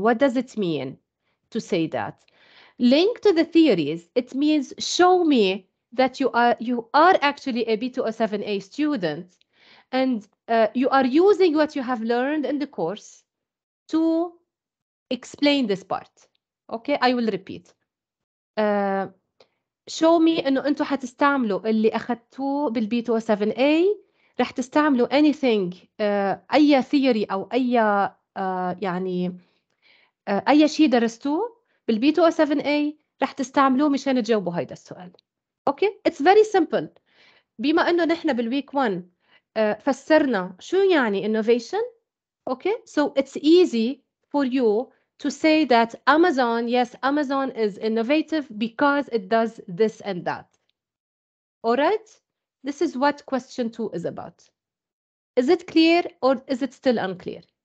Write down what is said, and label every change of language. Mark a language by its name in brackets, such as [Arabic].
[English] What does it mean to say that? Link to the theories, it means show me that you are actually a B207A student and you are using what you have learned in the course to explain this part. Okay, I will repeat. show me [Arabic] انه انتم حتستعملوا اللي اخذتوه بالبي 207A، رح تستعملوا anything اي theory او اي يعني اي شيء درستوه بالبي 207A رح تستعملوه مشان تجاوبوا هيدا السؤال. [English] Okay, it's very simple. [Arabic] بما انه نحن بالويك 1 فسرنا شو يعني innovation. [English] Okay, so it's easy for you to say that Amazon, yes, Amazon is innovative because it does this and that. All right? This is what question 2 is about. Is it clear or is it still unclear?